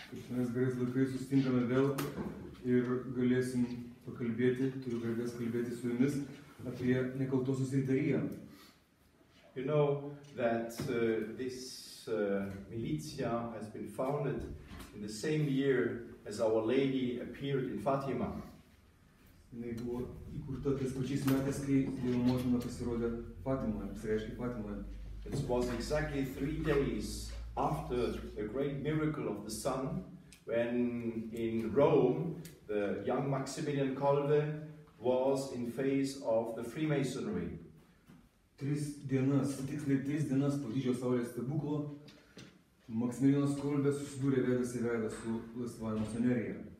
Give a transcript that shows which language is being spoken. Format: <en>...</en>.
<lt>Mes gerais laikais susitinkame vėl ir galėsim pakalbėti, turiu garbės kalbėti su jumis apie Nekaltosios Riteriją.</lt> <en>You know that this militia has been founded in the same year as Our Lady appeared in Fatima.</en> <lt>Jinai buvo įkurta tais pačiais metais, kai Dievo motina pasirodė Fatimoje, apsireiškė Fatimoje.</lt> <en>It was exactly 3 days after the great miracle of the sun, when in Rome the young Maximilian Kolbe was in face of the Freemasonry.</en> <lt>3 dienas, tiksliai 3 dienas po didžiojo saulės stebuklo, Maksimilianas Kolbė susidūrė veidas į veidą su laisvąja masonerija.</lt>